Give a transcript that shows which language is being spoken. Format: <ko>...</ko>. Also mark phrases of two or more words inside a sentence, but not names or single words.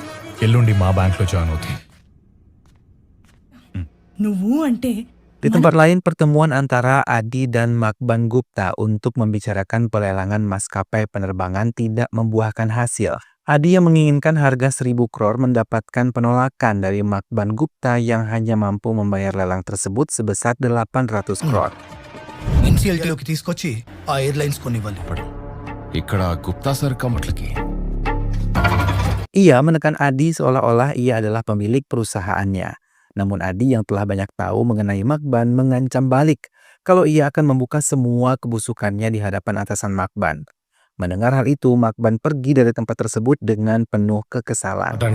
<id>Di tempat lain, pertemuan antara Adi dan Makban Gupta untuk membicarakan pelelangan maskapai penerbangan tidak membuahkan hasil. Adi yang menginginkan harga 1.000 crore mendapatkan penolakan dari Makban Gupta yang hanya mampu membayar lelang tersebut sebesar 800 crore.</id> <te>NCLT-లోకి తీసుకొచ్చి ఆ ఎయిర్లైన్స్ కొనివ్వాలి. ఇక్కడ గుప్తా సార్ కమట్లకి.</te> <id>Ia menekan Adi seolah-olah ia adalah pemilik perusahaannya. Namun Adi yang telah banyak tahu mengenai Makban mengancam balik kalau ia akan membuka semua kebusukannya di hadapan atasan Makban. Mendengar hal itu, Makban pergi dari tempat tersebut dengan penuh kekesalan.</id>